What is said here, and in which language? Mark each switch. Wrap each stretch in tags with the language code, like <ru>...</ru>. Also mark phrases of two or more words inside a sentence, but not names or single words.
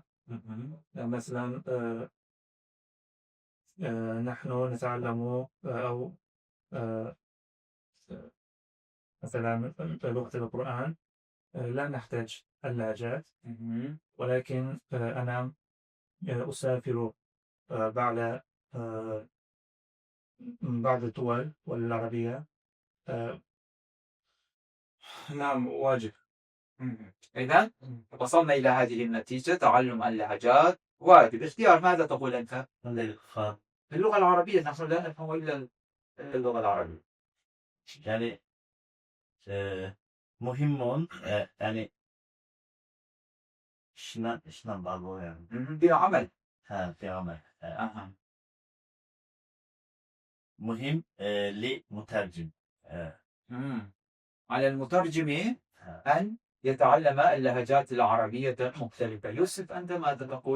<ar>مثلا نحن نتعلم أو مثلا لغة القرآن لا نحتاج اللهجات، ولكن أنا أسافر بعض الدول والعربية. نعم واجب. إذن وصلنا إلى هذه النتيجة، تعلم اللهجات واجب. اختيار ماذا تقول أنت؟ باللغة العربية نحن لا نفهم إلا اللغة العربية.</ar> <tr>Yani muhim olan yani işle bağlı yani.</tr> <ar>بعمل. بعمل. مهم لمترجم. على المترجم أن يتعلم اللهجات العربية المختلفة. يوسف أنت ماذا تقول؟</ar>